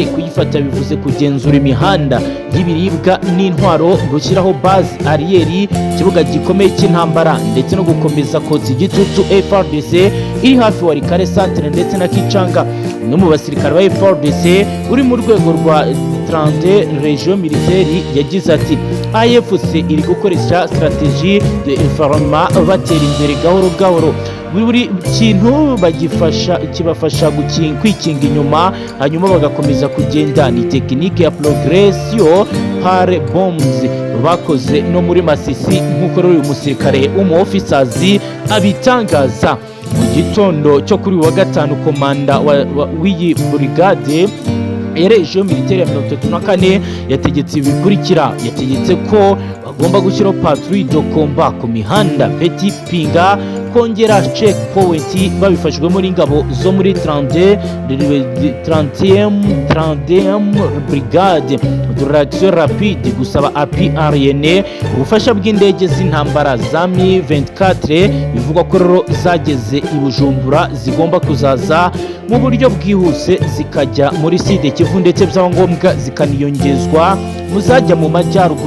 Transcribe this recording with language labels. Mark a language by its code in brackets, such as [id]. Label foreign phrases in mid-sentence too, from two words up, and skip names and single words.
[rw] Kuyifata bivuze kugenzura imihanda y'ibiribwa n'intwaro, gushyiraho [fr] base arrière, [rw] ikibuga gikomeye cy'intambara ndetse no gukomeza koza igitutu FARDC iri hafi Walikale centre ndetse na Kicanga. Umwe mu basirikare ba FARDC uri mu rwego rwa 30 [fr] region militaire [rw] yagize ati AFC iri gukoresha [fr] strategie de environnement [rw] batera imbere gahoro. Buri kintu kibafasha kwikinga inyuma hanyuma bagakomeza kugenda. Ni tekinike ya [fr] progression par bombs [rw] bakoze no muri Masisi nk'uko uyu musirikare w'umuofficers abitangaza. Mu gitondo cyo kuri wa gatanu komanda w'iyi brigade [fr] region militaire [rw] ya 34 yategetse ibikurikira. Yategetse ko bagomba gushyiraho [fr] patrouille de combat [rw] ku mihanda Petit Pinga, kongera [en] check point [rw] babifashijwemo n'ingabo zo muri [fr] 30e brigade de réaction rapide, [rw] gusaba [fr] appui aérienne, [rw] ubufasha bw'indege z'intambara za Mi-24 bivugwa ko rero zageze i Bujumbura zigomba kuzaza mu buryo bwihuse zikajya muri Sud Kivu ndetse byaba ngombwa zikaniyongezwa muzajya mu majyaruguru.